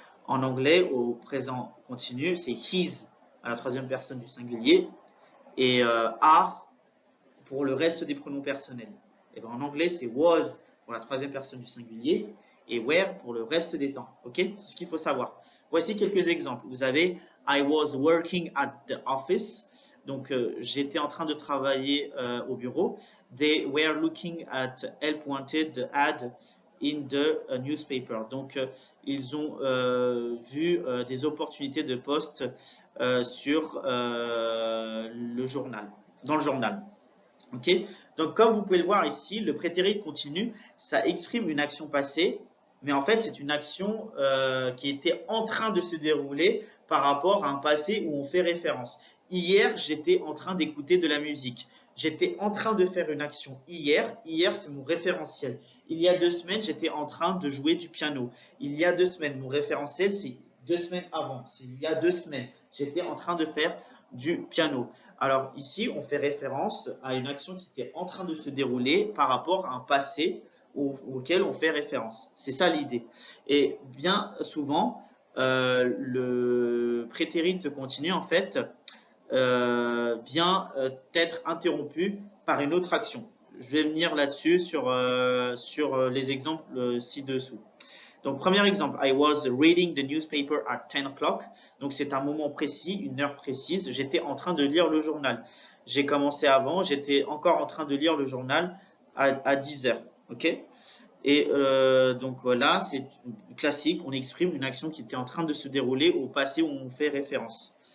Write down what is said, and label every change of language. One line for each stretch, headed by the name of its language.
French: En anglais, au présent continu, c'est his à la troisième personne du singulier et are pour le reste des pronoms personnels. Et ben, en anglais, c'est was pour la troisième personne du singulier et were pour le reste des temps. Ok, c'est ce qu'il faut savoir. Voici quelques exemples. Vous avez
English: I was working at the office.
French: Donc, j'étais en train de travailler au bureau.
English: They were looking at help wanted ad in the newspaper.
French: Donc, ils ont vu des opportunités de poste sur le journal, dans le journal. Ok. Donc, comme vous pouvez le voir ici, le prétérit continu, ça exprime une action passée, mais en fait, c'est une action qui était en train de se dérouler par rapport à un passé où on fait référence. Hier, j'étais en train d'écouter de la musique. J'étais en train de faire une action hier. Hier, c'est mon référentiel. Il y a 2 semaines, j'étais en train de jouer du piano. Il y a 2 semaines, mon référentiel, c'est 2 semaines avant. C'est il y a 2 semaines. J'étais en train de faire du piano. Alors ici, on fait référence à une action qui était en train de se dérouler par rapport à un passé auquel on fait référence. C'est ça l'idée. Et bien souvent, le prétérit continu, en fait, vient être interrompu par une autre action. Je vais venir là-dessus sur les exemples ci-dessous. Donc, premier exemple,
English: I was reading the newspaper at 10 o'clock.
French: Donc, c'est un moment précis, une heure précise. J'étais en train de lire le journal. J'ai commencé avant, j'étais encore en train de lire le journal à 10 heures. Ok. Et donc voilà, c'est classique. On exprime une action qui était en train de se dérouler au passé où on fait référence.